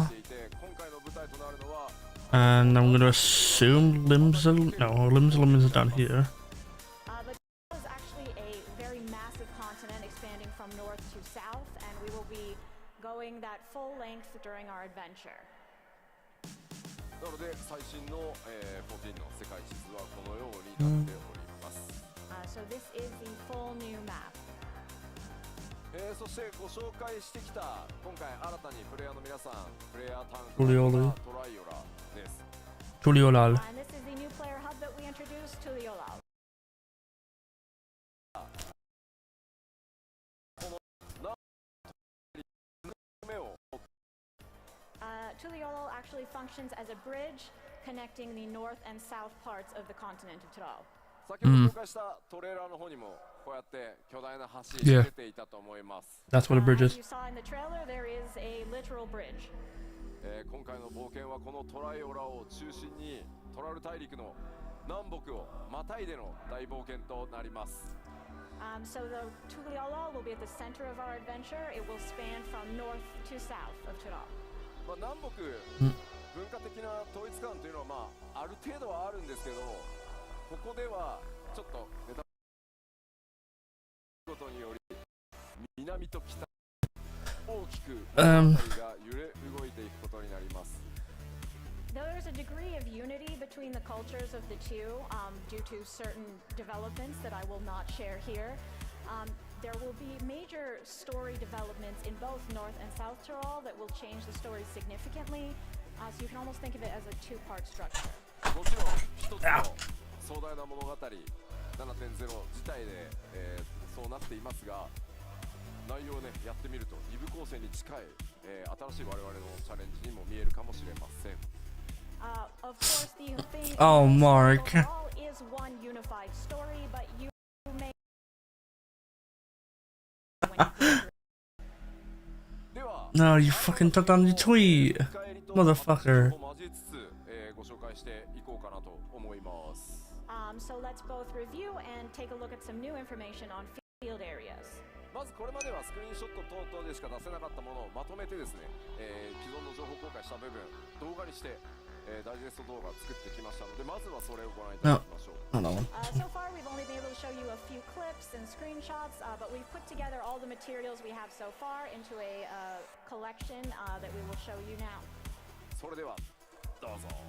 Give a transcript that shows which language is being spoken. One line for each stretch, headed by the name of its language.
Japanese: していて、今回の舞台となるのは
English: And I'm gonna assume Limsel. No, Limsel is down here. But it is actually a very massive continent expanding from north to south, and we will be going that full length during our adventure.
Japanese: なので最新の、14の世界地図はこのようになっております。
English: So this is the full new map.
Japanese: そしてご紹介してきた今回新たにプレイヤーの皆さん、プレイヤータントリオルクトライオラです。
English: Tuliolal. And this is the new player hub that we introduced to the Olal.
Japanese: 目を
English: Tuliolal actually functions as a bridge connecting the north and south parts of the continent of Tudal.
Japanese: 先ほど紹介したトレーラーの方にもこうやって巨大な橋
English: Yeah.
Japanese: 出ていたと思います。
English: That's what a bridge As is. you saw in the trailer, there is a literal bridge.
Japanese: 今回の冒険はこのトライオラを中心にトラル大陸の南北をまたいでの大冒険となります。
English: So the Tuliolal will be at the center of our adventure. It will span from north to south of Tudal.
Japanese: 南北、文化的な統一感というのは、ある程度はあるんですけど、ここではちょっとネタことにより南と北大きく物語が揺れ動いていくことになります。
English: Though there's a degree of unity between the cultures of the two, due to certain developments that I will not share here, there will be major story developments in both North and South Tyrol that will change the story significantly. So you can almost think of it as a two-part structure.
Japanese: もちろん一つの壮大な物語 7.0 自体で、そうなっていますが、内容をねやってみると2部構成に近い、新しい我々のチャレンジにも見えるかもしれません。
English: Of course, the thing Oh, Mark. overall is one unified story, but you may. No, you fucking took down your tweet. Motherfucker.
Japanese: 交えつつ、ご紹介していこうかなと思います。
English: So let's both review and take a look at some new information on field areas.
Japanese: まずこれまではスクリーンショット等々でしか出せなかったものをまとめてですね、既存の情報公開した部分動画にして、ダイジェスト動画を作ってきましたので、まずはそれをご覧いただきましょう。
English: Hold on. So far, we've only been able to show you a few clips and screenshots, but we've put together all the materials we have so far into a collection that we will show you now.
Japanese: それではどうぞ。